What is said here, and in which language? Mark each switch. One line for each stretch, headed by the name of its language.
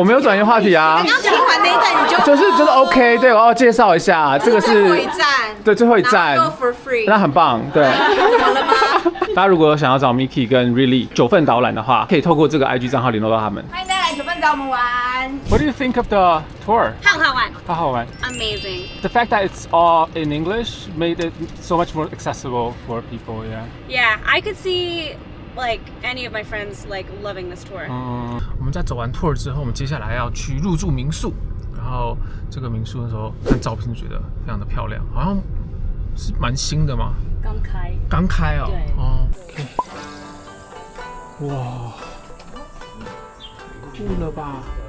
Chinese: 我没有转移话题啊。刚听完那一段你就是 OK， 对，我要介绍一下，这个是最后一站，对，最后一站
English: Go for free，
Chinese: 那很棒，对。怎么了吗？大家如果想要找 Miki 跟 Really 九份导览的话，可以透过这个 IG 账号联络到他们。欢迎大家来九份找我们玩。
English: What do you think of the tour？
Chinese: 好好玩好好玩。
English: ，Amazing。 The fact that it's all in English made it so much more accessible for people. Yeah. Yeah, I could see like any of my friends like loving this tour.
Chinese: 我们在走完 tour 之后，我们接下来要去入住民宿。然后这个民宿的时候看照片就觉得非常的漂亮，好像是蛮新的嘛。刚开哦。对。哦。Okay. 哇，酷了吧？